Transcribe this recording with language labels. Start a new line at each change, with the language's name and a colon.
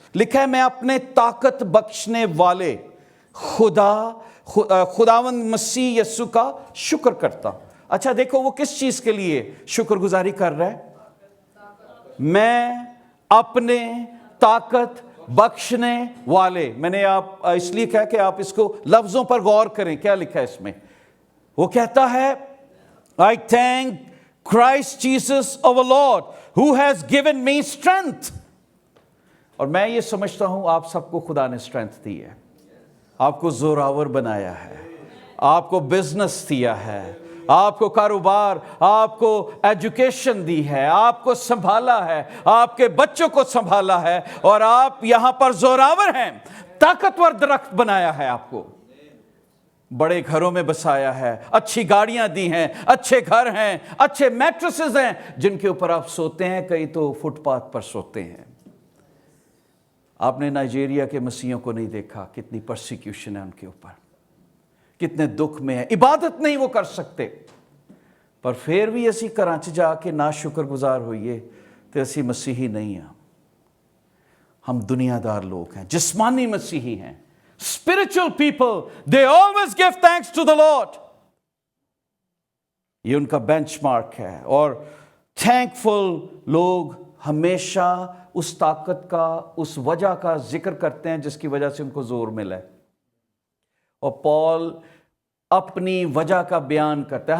Hindi: लिखा है मैं अपने ताकत बख्शने वाले खुदावंद मसीह यीशु का शुक्र करता। अच्छा देखो वो किस चीज़ के लिए शुक्रगुजारी कर रहा है? मैं अपने ताकत बख्शने वाले। मैंने आप इसलिए कहा कि आप इसको लफ्ज़ों पर गौर करें, क्या लिखा है इसमें। वो कहता है
English: I thank Christ Jesus our Lord who has given me strength।
Hindi: और मैं ये समझता हूं आप सबको खुदा ने स्ट्रेंथ दी है, आपको जोरावर बनाया है, आपको बिजनेस दिया है, आपको कारोबार, आपको एजुकेशन दी है, आपको संभाला है, आपके बच्चों को संभाला है, और आप यहां पर जोरावर हैं। ताकतवर दरख्त बनाया है, आपको बड़े घरों में बसाया है, अच्छी गाड़ियां दी हैं, अच्छे घर हैं, अच्छे मैट्रेसेस हैं जिनके ऊपर आप सोते हैं, कई तो फुटपाथ पर सोते हैं। आपने नाइजीरिया के मसीहों को नहीं देखा, कितनी परसिक्यूशन है उनके ऊपर, कितने दुख में है, इबादत नहीं वो कर सकते, पर फिर भी
Punjabi: असी घरां च जाके ना शुक्रगुजार होइए
Hindi: तो असी मसीही नहीं हैं। हम दुनियादार लोग हैं, जिस्मानी मसीही हैं।
English: Spiritual people, they always give thanks to the Lord।
Hindi: ये उनका बेंचमार्क है, और थैंकफुल लोग हमेशा उस ताकत का, उस वजह का जिक्र करते हैं जिसकी वजह से उनको जोर मिला है। और पॉल अपनी वजह का बयान करता है।